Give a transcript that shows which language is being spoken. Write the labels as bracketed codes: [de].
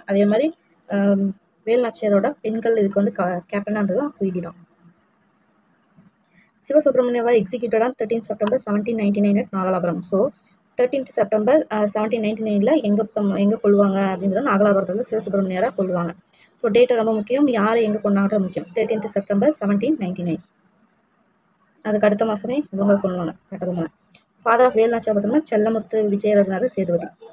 [ta] அதே மாதிரி வேலு நாச்சியாரோட பெண்கள் இதுக்கு வந்து கேப்டனாக இருந்தது குயிலி தான். [en] Sivasubramaniam was executed on 13th September 1799 at Nagalapuram. [ta] So 13th September 1799 எங்கே கொள்ளுவாங்க அப்படின்றது நாகலாபுரத்தில் சிவசுப்ரமணியரை கொள்ளுவாங்க. ஸோ டேட்டு ரொம்ப முக்கியம், யார் எங்கே கொண்டாடுறது முக்கியம். 13th September 1799. அதுக்கு அடுத்த மாதமே இவங்க கொள்ளுவாங்க கட்டபொம்மனை. ஃபாதர் ஆஃப் வேலுநாச்சியார் பார்த்தோம்னா செல்லமுத்து விஜயரகுநாத சேதுபதி.